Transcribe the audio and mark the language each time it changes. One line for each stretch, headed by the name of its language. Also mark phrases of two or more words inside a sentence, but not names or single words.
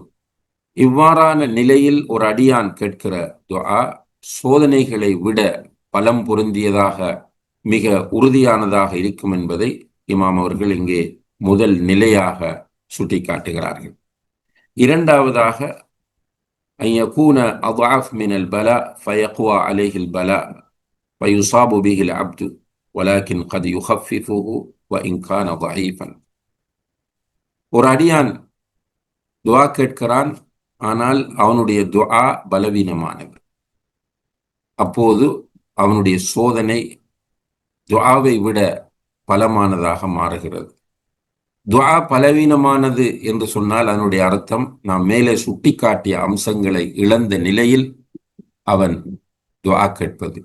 Tamil: இவ்வாறான நிலையில் ஒரு அடியான் கேட்கிற துஆ சோதனைகளை விட பலம் பொருந்தியதாக, மிக உறுதியானதாக இருக்கும் என்பதை இமாம் அவர்கள் இங்கே முதல் நிலையாக சுட்டிக்காட்டுகிறார்கள். இரண்டாவதாக,
Arabic: أن يكون أضعف من البلاء فيقوى عليه البلاء ويصاب به العبد ولكن قد يخففه وإن كان ضعيفا.
Tamil: ஒரு அடியான் துஆ கேட்கிறான், ஆனால் அவனுடைய துஆ பலவீனமானது. அப்போது அவனுடைய சோதனை துஆவை விட பலமானதாக மாறுகிறது. துஆ பலவீனமானது என்று சொன்னால் அதனுடைய அர்த்தம், நாம் மேலே சுட்டிக்காட்டிய அம்சங்களை இழந்த நிலையில் அவன் துஆ கேட்பது.